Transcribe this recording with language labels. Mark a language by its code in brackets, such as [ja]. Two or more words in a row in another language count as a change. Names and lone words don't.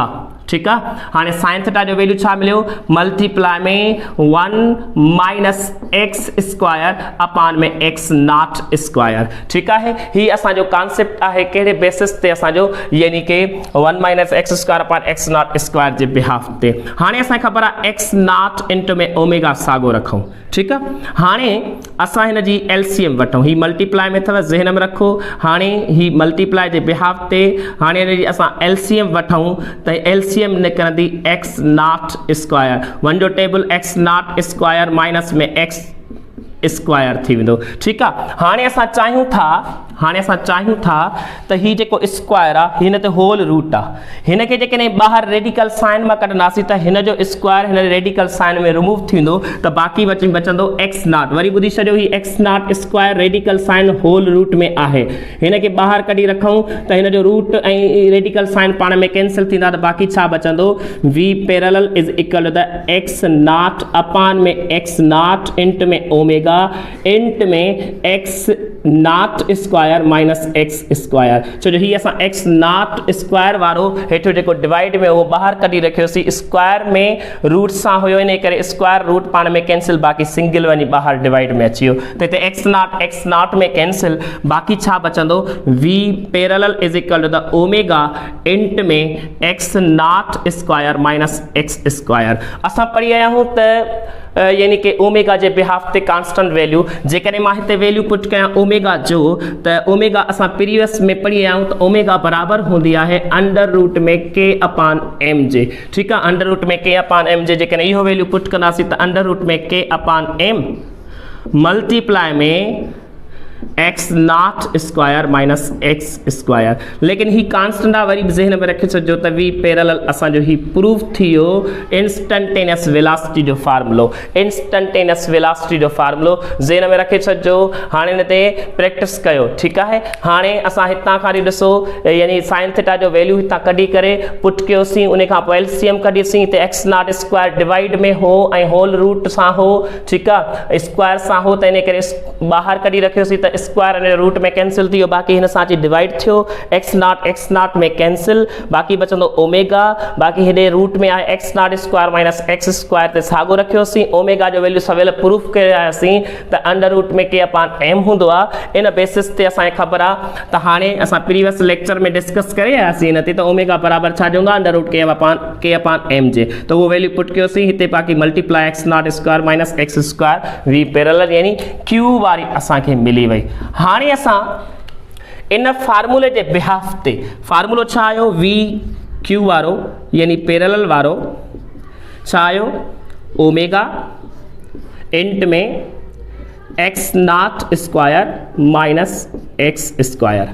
[sd] ठीकु आहे, हाणे [en] sine theta [sd] जो वैल्यू छा मिलियो? [en] multiply में 1 minus x square upon में x not square। [sd] ठीकु आहे, ही असांजो कॉन्सेप्ट आहे कहिड़े बेसिस ते असांजो यानी कि [en] 1 minus x square upon x not square [sd] जे बिहाफ ते। हाणे असांखे ख़बर आहे [en] x not into [sd] में ओमेगा साॻो रखूं। ठीकु आहे, हाणे असां हिन जी एलसीएम वठूं। ही मल्टीप्लाई में अथव ज़हन में रखो। हाणे ही मल्टीप्लाई जे बिहाफ ते हाणे हिन जी असां एलसीएम वठूं त एलसीएम निकिरंदी [en] x not square. one जो table x not square minus में x square [sd] थी वेंदो। ठीकु आहे, हाणे असां चाहियूं था त ही जेको स्क्वायर आहे हिन ते [en] whole root [sd] आहे। हिन खे जेकॾहिं ॿाहिरि [en] radical sign [sd] मां कढंदासीं त हिन जो स्क्वायर हिन [en] radical sign [sd] में रिमूव थींदो त बाक़ी बचंदो [en] x not. [sd] वरी ॿुधी छॾियो ही [en] x not square radical sign whole root [sd] में आहे। हिन खे ॿाहिरि कढी रखूं त हिन जो रूट ऐं [en] radical sign [sd] पाण में कैंसिल थींदा त बाक़ी छा बचंदो? [en] v parallel is equal to the x not upon में x not int में omega int में x not square minus x square। [sd] छो जो ही असां [en] x not square [sd] वारो हेठो जेको डिवाइड में उहो ॿाहिरि कढी रखियोसीं स्क्वायर में रूट सां हुयो इन करे [en] square root [sd] पाण में कैंसिल बाक़ी सिंगल वञी ॿाहिरि डिवाइड में अची वियो त हिते [en] x not [sd] में कैंसिल बाक़ी छा बचंदो? [en] v parallel is equal to the omega int में x not square minus x square। [sd] असां पढ़ी आया आहियूं त यानी कि ओमेगा जे बिहाफ ते [en] constant value [sd] जेकॾहिं मां हिते [en] value put [sd] कयां ओमेगा जो त ओमेगा असां प्रीवियस में पढ़ी आया आहियूं त ओमेगा बराबर हूंदी आहे [en] under root में k upon m [sd] जे। ठीकु आहे, [en] under root में k upon m [sd] जे जेकॾहिं इहो [en] value put [sd] कंदासीं त [en] under root में k upon m multiply में x not square minus x square। [sd] लेकिन ही कांस्टेंट आहे वरी ज़हन में रखे छॾिजो त [en] v parallel [sd] असांजो ही प्रूफ थी वियो [en] instantaneous velocity [sd] जो फार्मूलो। [en] instantaneous velocity [sd] जो फार्मूलो ज़हन में रखे छॾिजो। हाणे हिन ते प्रैक्टिस कयो। ठीकु आहे, हाणे असां हितां खां ॾिसो यानी [en] sine theta [sd] जो वैल्यू हितां कढी करे पुट कयोसीं उन खां पोइ एलसीएम कढीसीं त [en] x not square divide [sd] में हो ऐं [en] whole root [sd] सां हो। ठीकु आहे, स्क्वायर सां हो त इन करे ॿाहिरि कढी रखियोसीं त स्क्वायर ऐं रूट में कैंसिल थी वियो बाक़ी हिन सां अची डिवाइड थियो [en] x not [sd] में कैंसिल बाक़ी बचंदो ओमेगा। बाक़ी हेॾे रूट में आहे [en] x not square minus x square [sd] ते साॻो रखियोसीं। ओमेगा जो वैल्यू सवेल प्रूफ करे आयासीं त [en] under root में k upon m [sd] हूंदो आहे। इन बेसिस ते असांखे ख़बर आहे त हाणे असां [en] previous lecture [sd] में डिस्कस करे आयासीं हिन ते त ओमेगा बराबर छा हूंदो आहे? [en] under root k upon m [sd] जे। त उहो [en] value put [sd] कयोसीं हिते बाक़ी [en] multiply x not square minus x square v parallel [sd] यानी क्यू वारी असांखे मिली वई। हाणे असां इन फार्मूले जे बिहाफ ते फार्मूलो छा आयो? वी क्यू वारो यानी पैरेलल वारो छा आयो? [en] omega int में x not square minus x square।